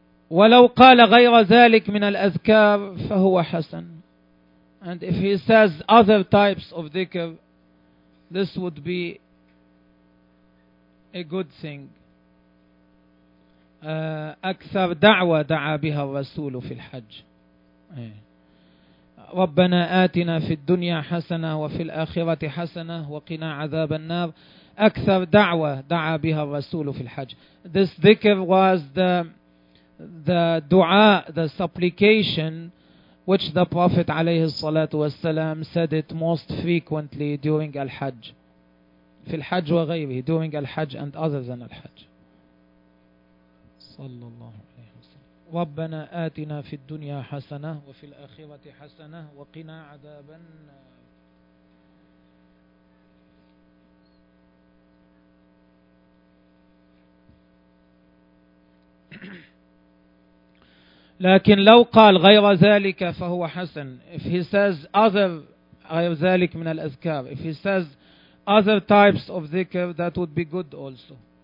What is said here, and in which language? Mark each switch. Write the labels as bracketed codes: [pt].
[ar] ولو قال غير ذلك من الأذكار فهو حسن. [en] And if he says other types of dhikr, this would be a good thing. [ar] أكثر دعوة دعا بها الرسول في الحج. ربنا آتنا في الدنيا حسنة وفي الآخرة حسنة وقنا عذاب النار. أكثر دعوة دعا بها الرسول في الحج. [en] This dhikr was the dua, the supplication which the Prophet [ar] عليه الصلاة والسلام [en] said it most frequently during [ar] الحج في الحج وغيره [en] during الحج and other than الحج [ar] صلى الله عليه وسلم. ربنا آتنا في الدنيا حسنة وفي الآخرة حسنة وقنا عذابا. لكن لو قال غير ذلك فهو حسن. [en] If he says other [ar] غير ذلك من الأذكار, [en] if he says other types of dhikr, that would be good also.